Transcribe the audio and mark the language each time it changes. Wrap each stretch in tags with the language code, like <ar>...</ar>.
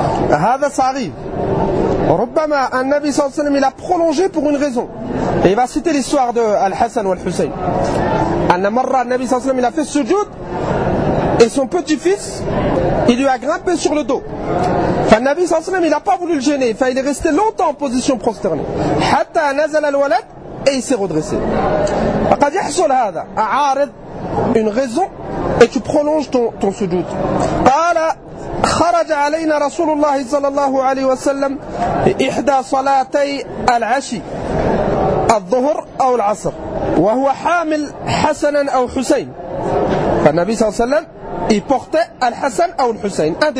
<fr>هذا صغي ربما النبي صلى الله عليه وسلم il a prolongé pour une raison et il va citer l'histoire de Al-Hassan ou Al-Hussein أن مرة النبي صلى الله عليه وسلم إلى في السجود، et son petit fils، il lui a grimpé sur le dos. فالنبي صلى الله عليه وسلم il a pas voulu le gêner، فايل resté longtemps en position prosternée. حتى نزل الولد، et il s'est redressé. فقد يحصل هذا، عارض، une raison، et tu prolonges ton sujoud.</fr> <ar>قال خرج علينا رسول الله صلى الله عليه وسلم إحدى صلاتي العشي، الظهر أو العصر. وهو حامل حسنا أو حسين فالنبي صلى الله عليه وسلم يبقت الحسن أو الحسين</ar>